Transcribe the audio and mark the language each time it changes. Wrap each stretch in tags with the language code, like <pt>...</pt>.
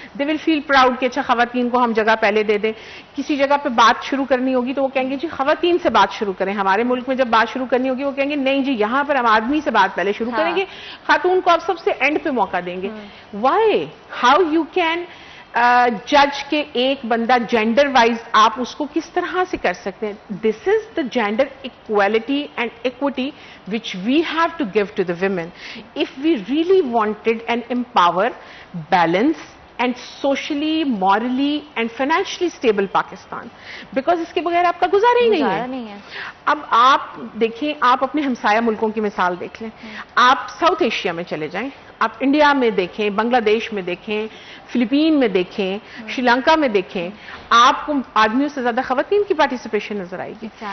<en>they will feel proud</en> <ur>کہ اچھا خواتین کو ہم جگہ پہلے دے دیں. کسی جگہ پہ بات شروع کرنی ہوگی تو وہ کہیں گے جی خواتین سے بات شروع کریں. ہمارے ملک میں جب بات شروع کرنی ہوگی وہ کہیں گے نہیں جی یہاں پر ہم آدمی سے بات پہلے شروع کریں گے, خاتون کو آپ سب سے اینڈ پہ موقع دیں گے.</ur> <en>Y, how you can جج</en> <ur>کہ ایک بندہ جینڈر وائز آپ اس کو کس طرح سے کر سکتے ہیں.</ur> <en>This is the gender equality and equity which we have to give to the women if we really wanted and empower, balance and socially, morally and financially stable Pakistan.</en> <ur>Because اس کے بغیر آپ کا گزارا ہی نہیں ہے. اب آپ دیکھیں, آپ اپنے ہمسایہ ملکوں کی مثال دیکھ لیں. آپ ساؤتھ ایشیا میں چلے جائیں, آپ انڈیا میں دیکھیں, بنگلہ دیش میں دیکھیں, فلپین میں دیکھیں, شری لنکا میں دیکھیں, آپ کو آدمیوں سے زیادہ خواتین کی پارٹیسپیشن نظر آئے گی.</ur>